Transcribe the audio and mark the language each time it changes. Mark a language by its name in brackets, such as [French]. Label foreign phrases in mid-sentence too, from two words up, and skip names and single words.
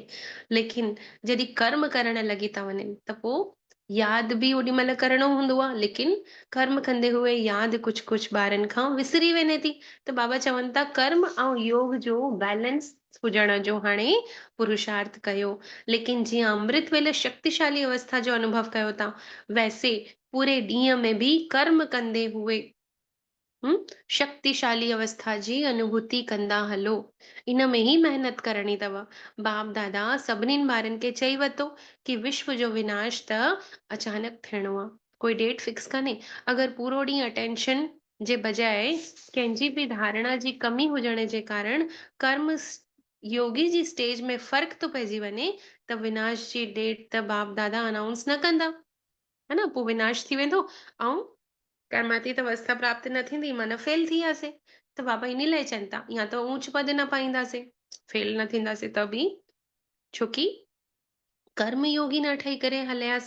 [Sindhi] लेकिन जॾहिं कर्म करण लॻी था वञनि त पोइ यादि बि ओॾी महिल करणो हूंदो आहे, लेकिन कर्म कंदे हुए यादि कुझु कुझु ॿारनि खां विसरी वञे थी। त बाबा चवनि था कर्म ऐं योग जो बैलेंस हुजण जो हाणे पुरुषार्थ कयो। लेकिन जीअं अमृत वेले शक्तिशाली अवस्था जो अनुभव कयो था, वैसे पूरे ॾींहं में भी कर्म कंदे हुए शक्तिशाली अवस्था जी अनुभूति कंदा हलो। इन में ही मेहनत करणी अथव। बाप दादा सभिनीनि ॿारनि खे चई वरितो कि विश्व जो विनाश त अचानक थियणो आहे, कोई [English] date fix [Sindhi] कान्हे। अगरि पूरो ॾींहुं अटेंशन जे बजाय कंहिंजी बि धारणा जी कमी हुजण जे कारण कर्म योगी जी स्टेज में फ़र्क़ु थो पइजी वञे, त विनाश जी डेट त बाप दादा अनाउंस न कंदा, है न? पोइ विनाश थी वेंदो ऐं कर्मातीत अवस्था प्राप्त न थींदी, माना फेल थी वियासीं। त बाबा इन लाइ चवनि था या त ऊंच पद न पाईंदासीं, फेल न थींदासीं त बि, छोकी कर्म योगी न ठही करे हलियासीं।